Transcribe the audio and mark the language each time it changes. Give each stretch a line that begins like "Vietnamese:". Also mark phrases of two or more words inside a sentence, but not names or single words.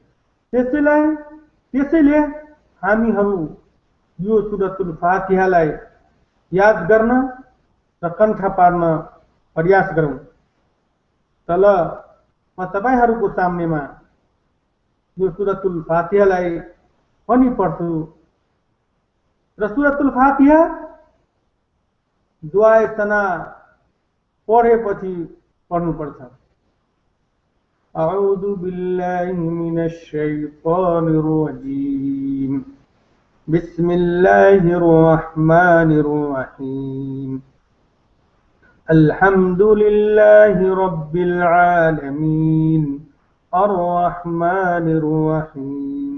Nepali: त्यसैले हामीहरू यो सूरतुल फातिहालाई याद गर्न र कण्ठ पार्न प्रयास गरौं। तल म तपाईहरुको सामनेमा यो सूरतुल फातिहालाई पनि पढ्छु र सूरतुल फातिहा दुआए सना पढेपछि पढ्नुपर्छ।
Arabic: أعوذ بالله من الشيطان الرجيم. بسم الله الرحمن الرحيم. الحمد لله رب العالمين. الرحمن الرحيم.